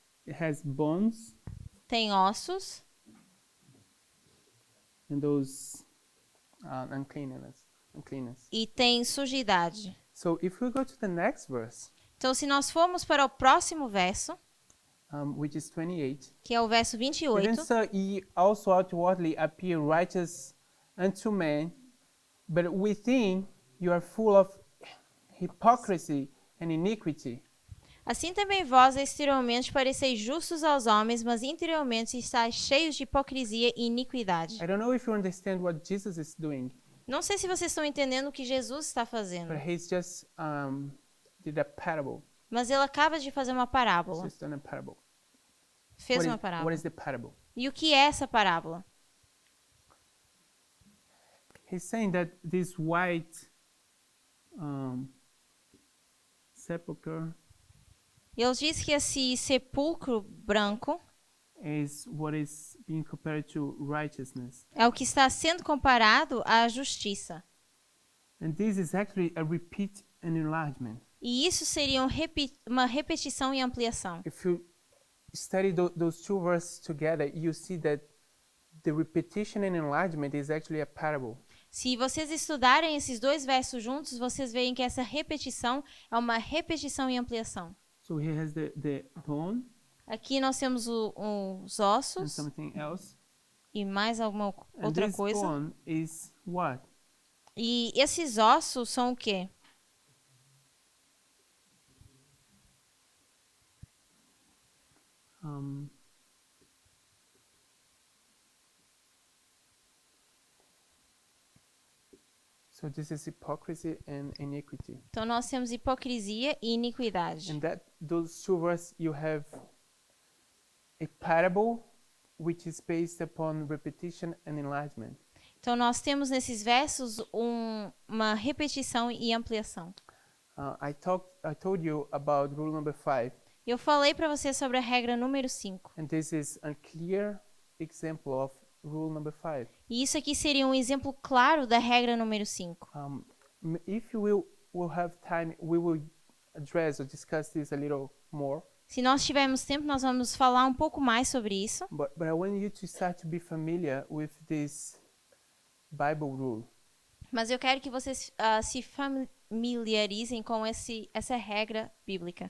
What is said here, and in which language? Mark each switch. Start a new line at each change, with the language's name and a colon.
English: It has bones
Portuguese: Tem ossos
English: and those uncleanness.
Portuguese: e tem sujidade.
English: So if we go to the next verse,
Portuguese: Então, se nós formos para o próximo verso,
English: which is 28,
Portuguese: que é o verso
English: even
Portuguese: 28,
English: so ye also outwardly appear righteous unto men, but within you are full of hypocrisy and iniquity.
Portuguese: assim também vós exteriormente pareceis justos aos homens, mas interiormente estáis cheios de hipocrisia e iniquidade.
English: I don't know if you understand what Jesus is doing,
Portuguese: Não sei se vocês estão entendendo o que Jesus está fazendo,
English: but he's just did a parable.
Portuguese: mas ele acaba de fazer uma
English: He's
Portuguese: parábola.
English: just done a parable.
Portuguese: Fez uma
English: What
Portuguese: parábola.
English: is the parable?
Portuguese: E o que é essa parábola?
English: He's saying that this white sepulcher
Portuguese: Ele diz que esse sepulcro branco
English: is what is being compared to righteousness.
Portuguese: é o que está sendo comparado à justiça.
English: And this is actually a repeat and enlargement.
Portuguese: E isso seria uma repetição e ampliação.
English: If you study those two verses together, you see that the repetition and enlargement is actually a parable.
Portuguese: Se vocês estudarem esses dois versos juntos, vocês veem que essa repetição é uma repetição e ampliação.
English: So he has the bone
Portuguese: Aqui nós temos os
English: and
Portuguese: ossos
English: something else.
Portuguese: e mais alguma
English: And
Portuguese: outra
English: this
Portuguese: coisa.
English: bone is what?
Portuguese: E esses ossos são o quê?
English: So this is hypocrisy and iniquity.
Portuguese: Então nós temos hipocrisia e iniquidade.
English: In those two verses, you have a parable which is based upon repetition and enlargement.
Portuguese: Então nós temos nesses versos uma repetição e ampliação.
English: I told you about rule number 5,
Portuguese: Eu falei para você sobre a regra número 5.
English: and this is a clear example of rule number 5.
Portuguese: E isso aqui seria um exemplo claro da regra número 5.
English: If you will have time, we will address or discuss this a little more.
Portuguese: Se nós tivermos tempo, nós vamos falar um pouco mais sobre isso.
English: But I want you to start to be familiar with this Bible rule.
Portuguese: Mas eu quero que vocês se familiarizem com essa regra bíblica.